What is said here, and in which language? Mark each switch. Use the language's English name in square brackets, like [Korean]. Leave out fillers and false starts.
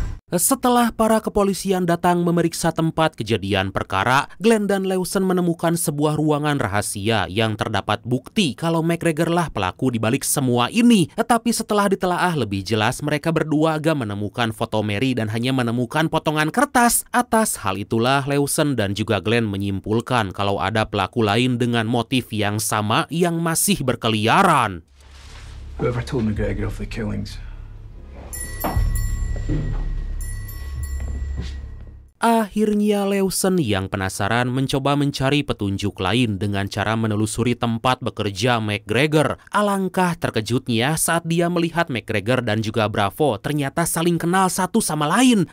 [Indonesian] Setelah para kepolisian datang memeriksa tempat kejadian perkara, Glenn dan Lawson menemukan sebuah ruangan rahasia yang terdapat bukti kalau McGregor lah pelaku di balik semua ini. Tapi setelah ditelaah lebih jelas, mereka berdua gak menemukan foto Mary dan hanya menemukan potongan kertas. Atas hal itulah, Lawson dan juga Glenn menyimpulkan kalau ada pelaku lain dengan motif yang sama yang masih berkeliaran. [English] Whoever told McGregor of the killings. [Indonesian] Akhirnya Lawson yang penasaran mencoba mencari petunjuk lain dengan cara menelusuri tempat bekerja McGregor. Alangkah terkejutnya saat dia melihat McGregor dan juga Bravo ternyata saling kenal satu sama lain.